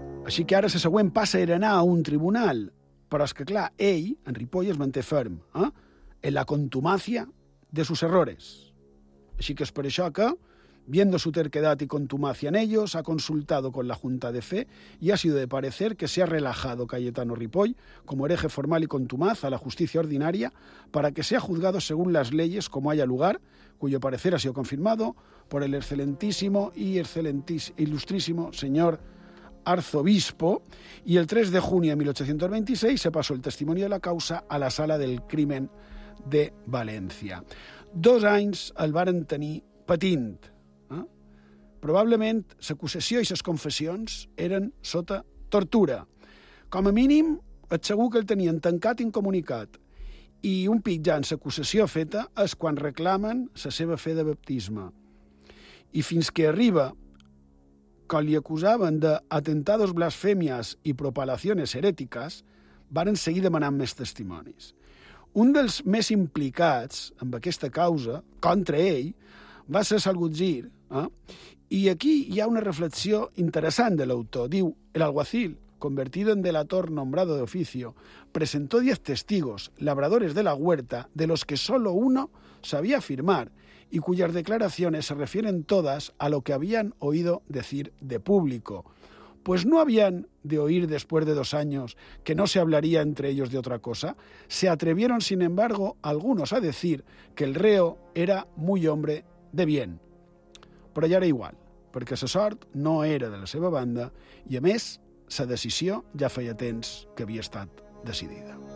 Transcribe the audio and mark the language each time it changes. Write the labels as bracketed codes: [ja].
[ca] Així que ara la següent passa era anar a un tribunal, però és que, clar, ell, en Ripoll, es manté ferm en la [es] contumacia de sus errores. [ca] Així que és per això que, [es] viendo su terquedad y contumacia en ellos, ha consultado con la Junta de Fe y ha sido de parecer que se ha relajado Cayetano Ripoll como hereje formal y contumaz a la justicia ordinaria para que sea juzgado según las leyes como haya lugar, cuyo parecer ha sido confirmado por el excelentísimo y ilustrísimo señor arzobispo, y el 3 de junio de 1826 se pasó el testimonio de la causa a la sala del crimen de València. [ca] Dos anys el varen tenir patint. Probablement la acusació i les confessions eren sota tortura. Com a mínim, et segur que el tenien tancat i incomunicat. I un pic ja en l'acusació feta és quan reclamen la seva fe de baptisme. I fins que arriba, quan li acusaven d' [es] atentados blasfemias [ca] i [es] propalaciones [ca] herètiques, varen seguir demanant més testimonis. Un dels més implicats amb aquesta causa, contra ell, va ser Salgutgir. I aquí hi ha una reflexió interessant de l'autor. Diu, [es] el alguacil, convertido en delator nombrado de oficio, presentó 10 testigos, labradores de la huerta, de los que solo uno sabía firmar y cuyas declaraciones se refieren todas a lo que habían oído decir de público. Pues no habían de oír después de 2 años que no se hablaría entre ellos de otra cosa. Se atrevieron, sin embargo, algunos a decir que el reo era muy hombre de bien. [ca] Però ja era igual, perquè sa sort no era de la seva banda i, a més, sa decisió ja feia temps que havia estat decidida.